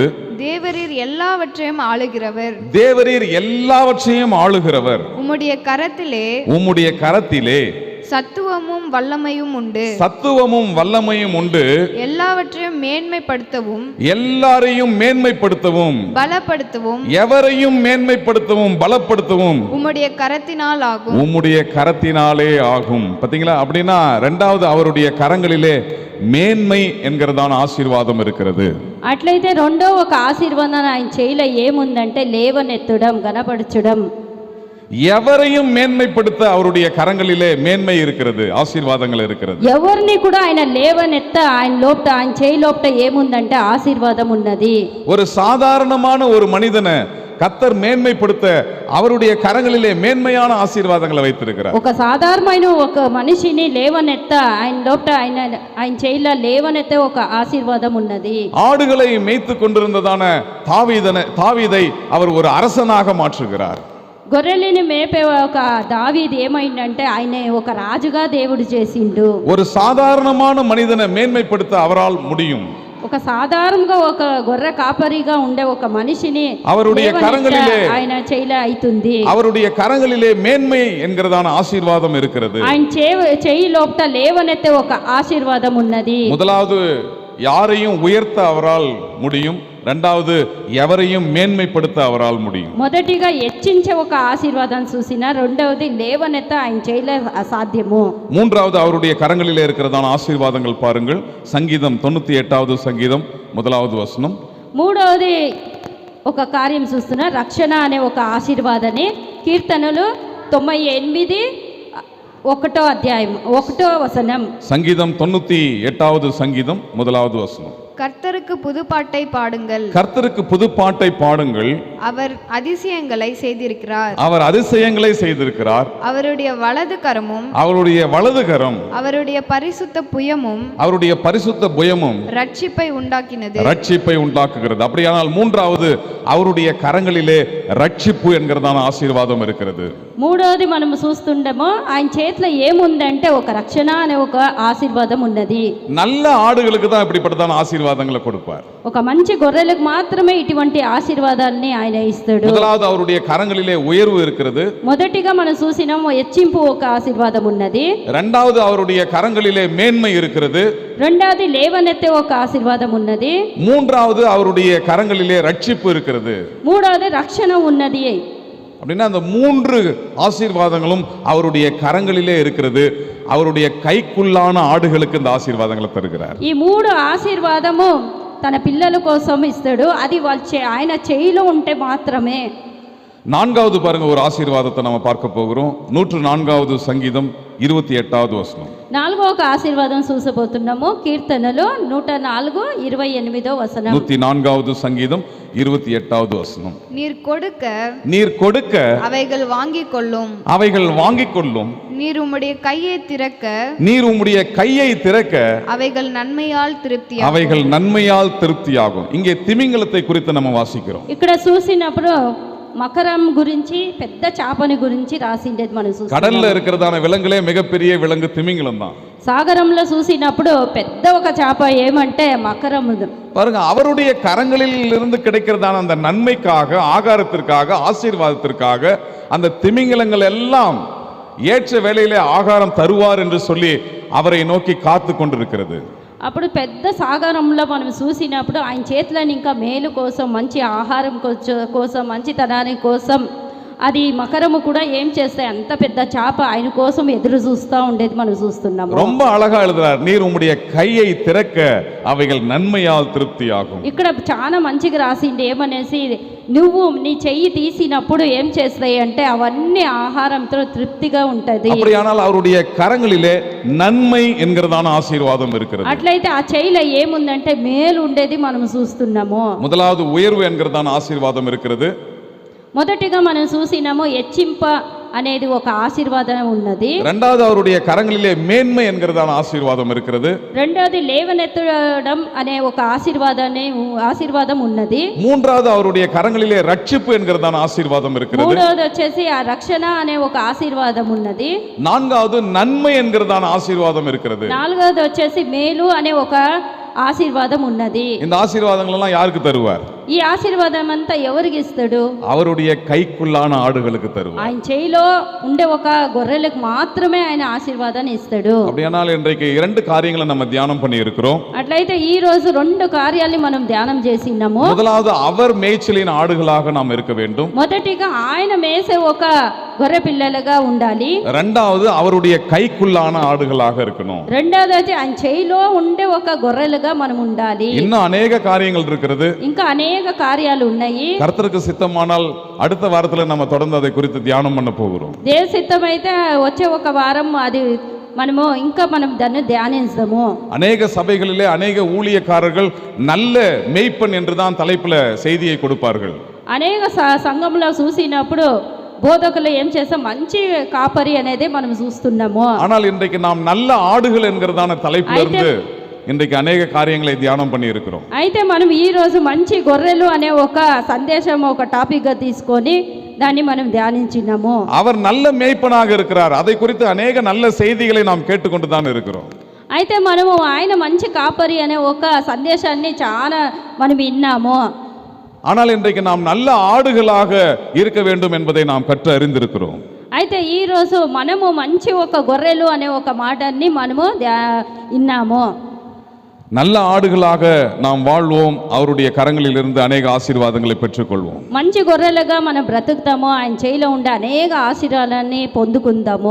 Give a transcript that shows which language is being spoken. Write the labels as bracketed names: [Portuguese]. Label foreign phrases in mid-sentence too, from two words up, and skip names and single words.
[Tamil] தேவரீர் எல்லாவற்றையும் ஆளுகிறவர். தேவரீர் எல்லாவற்றையும் ஆளுகிறவர். உம்முடைய கரத்திலே சத்துவமும் வல்லமையும் உண்டு. சத்துவமும் வல்லமையும் உண்டு. எல்லாவற்றையும் மேன்மைப்படுத்தவும், எல்லாரையும் மேன்மைப்படுத்தவும், பலப்படுத்தவும், எவரையும் மேன்மைப்படுத்தவும் பலப்படுத்தவும் உம்முடைய கரத்தினால் ஆகும். உம்முடைய கரத்தினாலே ஆகும். பாத்தீங்களா? அப்படின்னா இரண்டாவது அவருடைய கரங்களிலே மேன்மை என்கிறதான ஆசீர்வாதம் இருக்கிறது. [Telugu] అట్లయితే రెండో ఒక ఆశీర్వాదం ఆయన చేయిలో ఏముందంటే లేవనెత్తడం, గణపరచడం. [Tamil] எவரையும் மேன்மைப்படுத்த அவருடைய கரங்களிலே மேன்மை இருக்கிறது, ஆசீர்வாதங்கள் இருக்கிறது. [Telugu] ఎవరిని కూడా ఆయన లేవనెత్త ఆయన లోపట, ఆయన చేయి లోపట ఏముందంటే ఆశీర్వాదం ఉన్నది. [Tamil] ஒரு சாதாரணமான ஒரு மனிதனை கர்த்தர் மேன்மைப்படுத்த அவருடைய கரங்களிலே மேன்மையான ஆசீர்வாதங்களை வைத்திருக்கிறார். [Telugu] ఒక సాధారణమైన ఒక మనిషిని లేవనెత్త ఆయన లోపట, ఆయన చేయిలో లేవనెత్తే ఒక ఆశీర్వాదం ఉన్నది. [Tamil] ஆடுகளை மேய்த்து கொண்டிருந்ததான தாவீதை அவர் ஒரு அரசனாக மாற்றுகிறார். [Telugu] గొర్రెలని మేపే ఒక దావీదు ఏమైందంటే ఆయన ఒక రాజుగా దేవుడు చేసిండు. [Tamil] ஒரு சாதாரணமான மனிதனை மேன்மைப்படுத்த அவரால் முடியும். [Telugu] ఒక సాధారణంగా ఒక గొర్రె కాపరిగా ఉండే ఒక మనిషిని [Tamil] அவருடைய கரங்களிலே [Telugu] ఆయన చేయిలో అవుతుంది. [Tamil] அவருடைய கரங்களிலே மேன்மை என்கிறதான ஆசீர்வாதம் இருக்கிறது. [Telugu] ఆయన చేయి లోపట లేవనెత్తే ఒక ఆశీర్వాదం ఉన్నది. [Tamil] முதலாவது யாரையும் உயர்த்த அவரால் முடியும். இரண்டாவது எவரையும் மேன்மைப்படுத்த அவரால் முடியும். [Telugu] మొదటిగా హెచ్చించే ఒక ఆశీర్వాదం చూసిన, రెండవది లేవనెత్త ఆయన చేయలే అసాధ్యము. [Tamil] மூன்றாவது அவருடைய கரங்களிலே இருக்கிறதான ஆசீர்வாதங்கள் பாருங்கள். சங்கீதம் 98வது சங்கீதம் 1வது வசனம். [Telugu] మూడవది ఒక కార్యం చూస్తున్నా, రక్షణ అనే ఒక ఆశీర్వాదాన్ని కీర్తనలు 98 1వ అధ్యాయం 1వ వచనం. [Tamil] சங்கீதம் 98வது சங்கீதம் 1வது வசனம். கர்த்தருக்கு புதுப்பாட்டை பாடுங்கள். கர்த்தருக்கு புதுப்பாட்டை பாடுங்கள். அவர் அதிசயங்களை செய்திருக்கிறார். அவர் அதிசயங்களை செய்திருக்கிறார். அவருடைய வலது கரமும், அவருடைய வலது கரம், அவருடைய பரிசுத்த புயமும், அவருடைய பரிசுத்த புயமும் ரட்சிப்பை உண்டாக்கினது. ரட்சிப்பை உண்டாக்குகிறது. அப்படியானால் மூன்றாவது அவருடைய கரங்களிலே ரட்சிப்பு என்கிறதான ஆசீர்வாதம் இருக்கிறது. [Telugu] మూడవది మనం చూస్తుండమో ఆయన చేతిలో ఏముందంటే ఒక రక్షణ అనే ఒక ఆశీర్వాదం ఉన్నది. [Tamil] நல்ல ఆడుகளுக்கு தான் இப்படிப்பட்டதான ஆசீர்வாதங்களை கொடுப்பார். [Telugu] ఒక మంచి గొర్రెలకు మాత్రమే ఇటువంటి ఆశీర్వాదాలని ఆయన ఇస్తాడు. [Tamil] முதலாவது அவருடைய கரங்களிலே உயர்வு இருக்கிறது. [Telugu] మొదటిగా మనం చూసినాము హెచ్చింపు ఒక ఆశీర్వాదం ఉన్నది. [Tamil] இரண்டாவது அவருடைய கரங்களிலே மேன்மை இருக்கிறது. [Telugu] రెండవది లేవనెత్తే ఒక ఆశీర్వాదం ఉన్నది. [Tamil] மூன்றாவது அவருடைய கரங்களிலே ரட்சிப்பு இருக்கிறது. [Telugu] మూడవది రక్షణ ఉన్నది. [Tamil] அப்படின்னா அந்த மூன்று ஆசீர்வாதங்களும் அவருடைய கரங்களிலே இருக்கிறது. அவருடைய கைக்குள்ளான ஆடுகளுக்கு இந்த ஆசீர்வாதங்களை தருகிறார். [Telugu] ఈ మూడు ఆశీర్వాదము తన పిల్లల కోసం ఇస్తాడు. అది ఆయన చేయిలో ఉంటే మాత్రమే. [Tamil] நான்காவது பாருங்க, ஒரு ஆசீர்வாதத்தை நம்ம பார்க்க போகிறோம். 104வது சங்கீதம் 28வது வசனம். [Telugu] నాలుగో ఒక ఆశీర్వాదం చూసబోతున్నాము. కీర్తనలు 104:28 వచనం. [Tamil] 104வது சங்கீதம் 28வது வசனம். நீர் கொடுக்க அவைகள் வாங்கிக் கொள்ளும். நீர் உம்முடைய கையை திறக்க அவைகள் நன்மையால் திருப்தியாகும். இங்கே திமிங்கலத்தை குறித்து நம்ம வாசிக்கிறோம். [Telugu] ఇక్కడ చూసినప్పుడు మకరం గురించి పెద్ద చేపని గురించి రాసిండేది మనం చూస్తాం. [Tamil] கடல்ல இருக்கிறதான விலங்குலே மிகப்பெரிய விலங்கு திமிங்கலம் தான். [Telugu] సాగరంలో చూసినప్పుడు పెద్ద ఒక చేప ఏమంటే మకరం. [Tamil] பாருங்க, அவருடைய கரங்களில் இருந்து கிடைக்கிறதான அந்த நன்மைக்காக, ஆகாரத்திற்காக, ஆசீர்வாதத்திற்காக அந்த திமிங்கலங்கள் எல்லாம் ஏற்ற வேளையிலே ஆகாரம் தருவார் என்று சொல்லி அவரை நோக்கி காத்து கொண்டிருக்கிறது. [Telugu] అప్పుడు పెద్ద సాగరంలో మనం చూసినప్పుడు ఆయన చేతులను ఇంకా మేలు కోసం, మంచి ఆహారం కోసం, మంచితనాని కోసం అది మకరము కూడా ఏం చేస్తాయి, అంత పెద్ద చేప ఆయన కోసం ఎదురు చూస్తూ ఉండేది మనం చూస్తున్నాము. [Tamil] ரொம்ப అழகா எழுதுறார், நீர் உம்முடைய கையை திறக்க అவைகள் నన్మయాల్ திருப்தியாகும். [Telugu] ఇక్కడ చాలా మంచిగా రాసింది ఏమనేసి, నువ్వు నీ చెయ్యి తీసినప్పుడు ఏం చేస్తాయి అంటే అవన్నీ ఆహారంతో తృప్తిగా ఉంటది. [Tamil] அப்படியானால் அவருடைய கரங்களிலே நன்மை என்கிறதான ஆசீர்வாதம் இருக்கிறது. [Telugu] అట్లయితే ఆ చెయ్యిలో ఏముందంటే మేలు ఉండేది మనం చూస్తున్నాము. [Tamil] முதலாவது உயர்வு என்கிறதான ஆசீர்வாதம் இருக்கிறது. [Telugu] మొదటిగా మనం చూసినాము హెచ్చింప అనేది ఒక ఆశీర్వాదం ఉన్నది. [Tamil] இரண்டாவது அவருடைய கரங்களிலே மேன்மை என்கிறதான ஆசீர்வாதம் இருக்கிறது. [Telugu] రెండోది లేవనెత్తడం అనే ఒక ఆశీర్వాదం ఉన్నది. [Tamil] மூன்றாவது அவருடைய கரங்களிலே ரட்சிப்பு என்கிறதான ஆசீர்வாதம் இருக்கிறது. [Telugu] మూడోది వచ్చేసి ఆ రక్షణ అనే ఒక ఆశీర్వాదం ఉన్నది. [Tamil] நான்காவது நன்மை என்கிறதான ஆசீர்வாதம் இருக்கிறது. [Telugu] నాలుగోది వచ్చేసి మేలు అనే ఒక ఆశీర్వాదం ఉన్నది. [Tamil] இந்த ஆசீர்வாதங்கள் எல்லாம் யாருக்கு தருவார்? [Telugu] ఈ ఆశీర్వాదం అంతా ఎవరికి ఇస్తాడు? [Tamil] அவருடைய கைக்குள்ளான ஆடுகளுக்கு தருவார். [Telugu] ఆయన చేయిలో ఉండే ఒక గొర్రెలకు మాత్రమే ఆయన ఆశీర్వాదాన్ని ఇస్తాడు. [Tamil] அப்படியானால் இன்றைக்கு இரண்டு காரியங்களை நம்ம தியானம் பண்ணி இருக்கிறோம். [Telugu] అట్లయితే ఈ రోజు రెండు కార్యాలను మనం ధ్యానం చేసినాము. [Tamil] முதலாவது அவர் மேய்ச்சலின் ఆడుகளாக நாம் இருக்க வேண்டும். [Telugu] మొదటిగా ఆయన మేసే ఒక గొర్రె పిల్లలుగా ఉండాలి. [Tamil] இரண்டாவது அவருடைய கைக்குள்ளான ஆடுகளாக இருக்கணும். [Telugu] రెండోది అయితే ఆయన చేయిలో ఉండే ఒక గొర్రెలుగా మనం ఉండాలి. [Tamil] இன்னும் அநேக காரியங்கள் இருக்கிறது. [Telugu] ఇంకా అనేక కార్యాలు ఉన్నాయి. [Tamil] கர்த்தருக்கு சித்தமானால் அடுத்த வாரத்துல நம்ம தொடர்ந்து அதை குறித்து தியானம் பண்ண போகிறோம். [Telugu] దేవ సిద్ధమైతే వచ్చే ఒక వారం అది మనం దాన్ని ధ్యానిస్తాము. [Tamil] அநேக சபைகளிலே அநேக ஊழியக்காரர்கள் நல்ல மேய்ப்பன் என்றுதான் தலைப்புல செய்தியை கொடுப்பார்கள். [Telugu] అనేక సంఘంలో చూసినప్పుడు బోధకులు ఏం చేస్తాం, మంచి కాపరి అనేది మనం చూస్తున్నాము. [Tamil] ஆனால் இன்றைக்கு நாம் நல்ல ஆடுகள் என்கிறதான தலைப்புல இருந்து இன்றைக்கு அநேக காரியங்களை தியானம் பண்ணி இருக்கிறோம். [Telugu] అయితే మనం ఈ రోజు మంచి గొర్రెలు అనే ఒక సందేశం, ఒక టాపిక్ గా తీసుకొని దాన్ని మనం ధ్యానించినాము. [Tamil] அவர் நல்ல மேய்ப்பனாக இருக்கிறார். அதை குறித்து அநேக நல்ல செய்திகளை நாம் கேட்டுக்கொண்டு தான் இருக்கிறோம். [Telugu] అయితే మనము ఆయన మంచి కాపరి అనే ఒక సందేశాన్ని చాలా మనం విన్నాము. [Tamil] ஆனால் இன்றைக்கு நாம் நல்ல ஆடுகளாக இருக்க வேண்டும் என்பதை நாம் கற்று அறிந்திருக்கிறோம். [Telugu] అయితే ఈ రోజు మనము మంచి ఒక గొర్రెలు అనే ఒక మాటని మనము విన్నాము. [Tamil] நல்ல ஆடுகளாக நாம் வாழ்வோம். அவருடைய கரங்களில் இருந்து அநேக ஆசீர்வாதங்களை பெற்றுக்கொள்வோம். [Telugu] మంచి గొర్రెలుగా మనం బ్రతుకుతాము. ఆయన చేయిలో ఉండే అనేక ఆశీర్వాదాన్ని పొందుకుందాము.